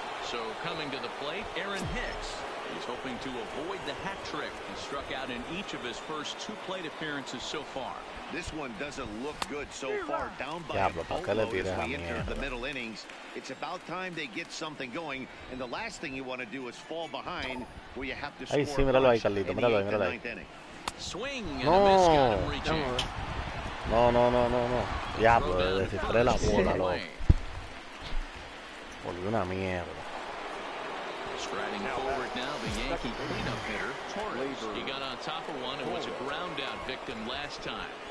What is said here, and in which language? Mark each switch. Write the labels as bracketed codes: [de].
[en] So coming to the plate, Aaron Hicks. He's hoping to avoid the hat trick. He struck out in each of his first 2 plate appearances so far. This one doesn't look good so far. Down by a boatload as we enter the middle innings. It's about time they get something going, and the last thing you want to do is fall behind where you have to score. [es] Ahí sí, míralo ahí, Carlito, míralo ahí, míralo ahí. [en] Swing and a miss got him reaching. [es] No. Diablo, descifré la bola, loco. Volvió una mierda. [en] Striding forward now, the Yankee cleanup hitter, Torres. He got on top of one and was a ground out victim last time.